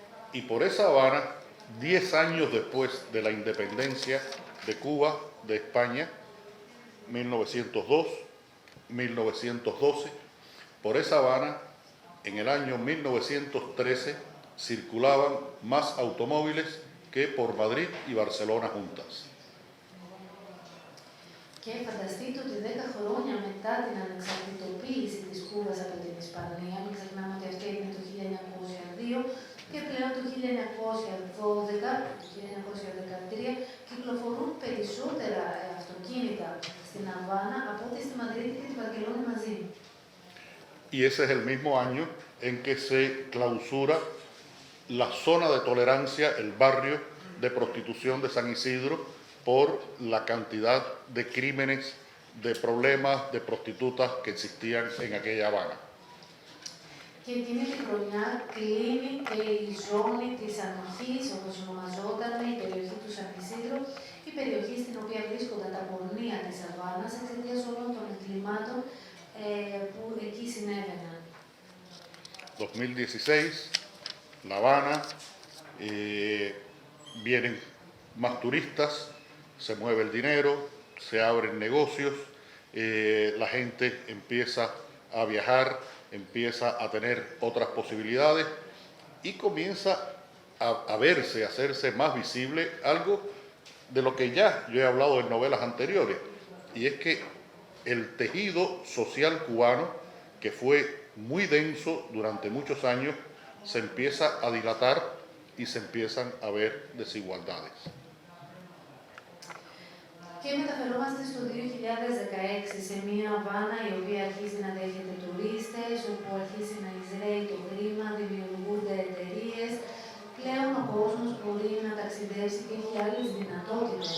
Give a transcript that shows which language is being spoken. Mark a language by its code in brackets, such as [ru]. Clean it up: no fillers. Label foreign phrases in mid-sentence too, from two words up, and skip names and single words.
[es] Y por esa Habana, 10 años después de la independencia de Cuba, de España, 1902, 1912, por esa Habana, en el año 1913, circulaban más automóviles que por Madrid y Barcelona juntas. [el] Και φανταστείτε ότι 10 χρόνια μετά την ανεξαρτητοποίηση της Κούβας από την Ισπανία, μην ξεχνάμε ότι αυτή έγινε το 1902 και πλέον το 1912, το 1913, κυκλοφορούν περισσότερα αυτοκίνητα στην Αβάνα από ό,τι στη Μαδρίτη και τη Βαρκελόνη μαζί. [es] Y ese es el mismo año en que se clausura la zona de tolerancia, el barrio de prostitución de San Isidro, por la cantidad de crímenes, de problemas, de prostitutas que existían en aquella Habana. [el] Και εκείνη τη χρονιά κλείνει και η ζώνη της ανοχής, όπως ονομαζόταν η περιοχή του Σαν Ισίδρο, η περιοχή στην οποία βρίσκονταν τα πορνεία της Αβάνας εξαιτίας όλων των εγκλημάτων που εκεί συνέβαιναν. [es] 2016, La Habana, vienen más turistas, se mueve el dinero, se abren negocios, la gente empieza a viajar, empieza a tener otras posibilidades y comienza a verse, a hacerse más visible algo de lo que ya yo he hablado en novelas anteriores, y es que el tejido social cubano, que fue muy denso durante muchos años, se empieza a dilatar y se empiezan a ver desigualdades. [el] Και μεταφερόμαστε στο 2016 σε μια Αβάνα η οποία αρχίζει να δέχεται τουρίστες, όπου αρχίζει να εισραίει το χρήμα, δημιουργούνται εταιρείες. Πλέον ο κόσμος μπορεί να ταξιδέψει και έχει άλλες δυνατότητες.